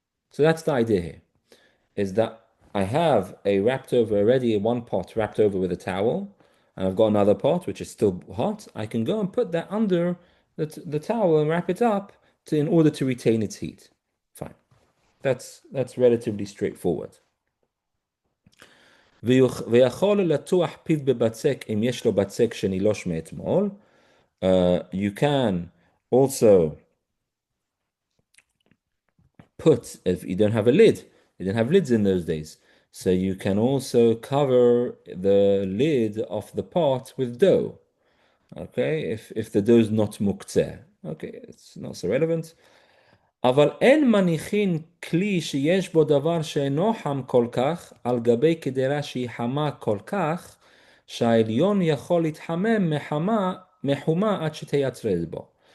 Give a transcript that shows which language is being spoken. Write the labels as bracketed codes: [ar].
[en] So that's the idea here, is that I have a one pot wrapped over with a towel, and I've got another pot which is still hot. I can go and put that under the towel and wrap it up in order to retain its heat. Fine. That's relatively straightforward. [he] ויכול לטוח פיו בבצק אם יש לו בצק שנילוש מאתמול. [en] You can also put, if you don't have a lid, you didn't have lids in those days, so you can also cover the lid of the pot with dough. Okay, if the dough is not muktzeh. Okay, it's not so relevant. [he] אבל אין מניחין כלי שיש בו דבר שאינו חם כל כך על גבי קדרה שהיא חמה כל כך שהעליון יכול להתחמם מחומה עד שתייצרז בו.